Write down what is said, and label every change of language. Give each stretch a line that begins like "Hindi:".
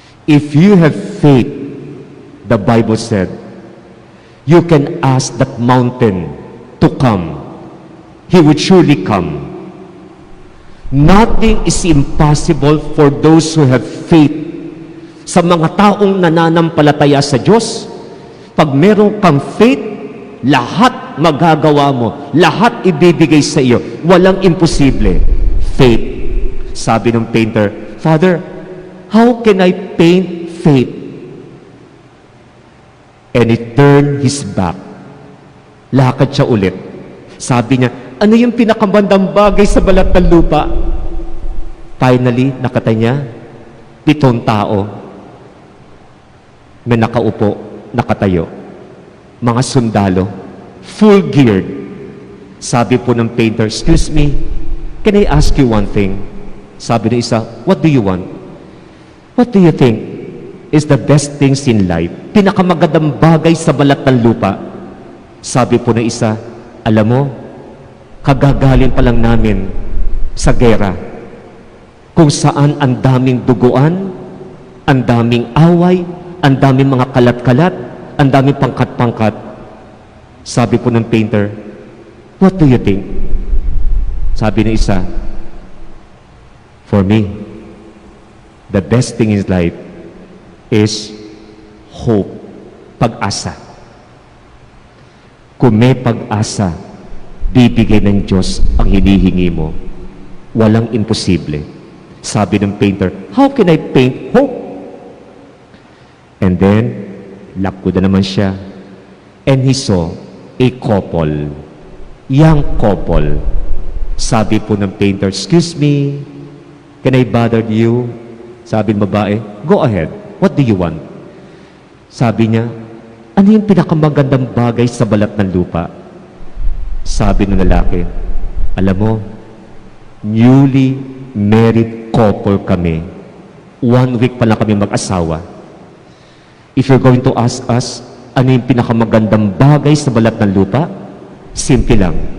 English: If you have faith, the Bible said, you can ask that mountain to come. He would surely come. Nothing is impossible for those who have faith.
Filipino: Sa mga taong nananampalataya sa Diyos, pag meron kang faith, lahat magagawa mo, lahat ibibigay sa iyo. Walang imposible. Faith. Sabi ng painter, Father,
English: how can I paint faith? And he turned his back.
Filipino: Lakad siya ulit. Sabi niya, ano yung pinakamandang bagay sa balat ng lupa? Finally, nakita niya, 7 tao na nakaupo, nakatayo. Mga sundalo,
English: full geared.
Filipino: Sabi po ng painter,
English: excuse me, can I ask you one thing?
Filipino: Sabi ng isa,
English: what do you want? What do you think is the best things in life?
Filipino: Pinakamagandang bagay sa balat ng lupa. Sabi po ng isa, alam mo, kagagaling pa lang namin sa gera, kung saan ang daming duguan, ang daming away, ang daming mga kalat-kalat, ang daming pangkat-pangkat. Sabi po ng painter,
English: what do you think?
Filipino: Sabi ng isa,
English: for me, the best thing in life is hope, pag-asa.
Filipino: Kung may pag-asa, bibigay ng Diyos ang hinihingi mo. Walang imposible. Sabi ng painter,
English: how can I paint hope? And then,
Filipino: lakbo na naman siya.
English: And he saw a couple, young couple.
Filipino: Sabi po ng painter,
English: excuse me, can I bother you?
Filipino: Sabi ng babae,
English: go ahead. What do you want?
Filipino: Sabi niya, ano yung pinakamagandang bagay sa balat ng lupa? Sabi ng lalaki, alam mo,
English: newly married couple
Filipino: kami. 1 week pa lang kami mag-asawa.
English: If you're going to ask us,
Filipino: ano yung pinakamagandang bagay sa balat ng lupa? Simple lang.